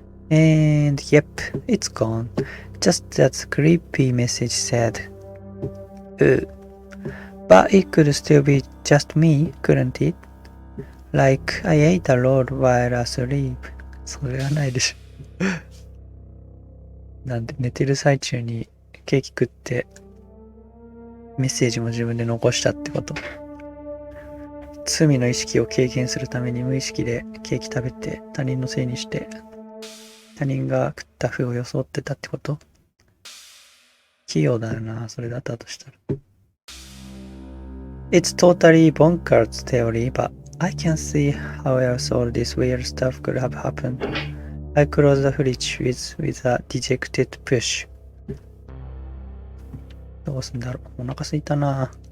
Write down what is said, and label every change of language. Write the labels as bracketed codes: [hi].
[en] And yep, it's gone. Just as the creepy message said. But it could still be just me, couldn't it? Like I ate a roll while asleep. [ja] それはないでしょ。なんで寝てる最中にケーキ食ってメッセージも自分で残したってこと。罪の意識を軽減するために無意識でケーキ食べて他人のせいにして他人が食った風を装ってたってこと。器用だよな、それだったとしたら。 [en] It's totally bonkers theory, but I can see how else all this weird stuff could have happened. I close the fridge with a dejected push. [ja] どうすんだろう。お腹すいたな。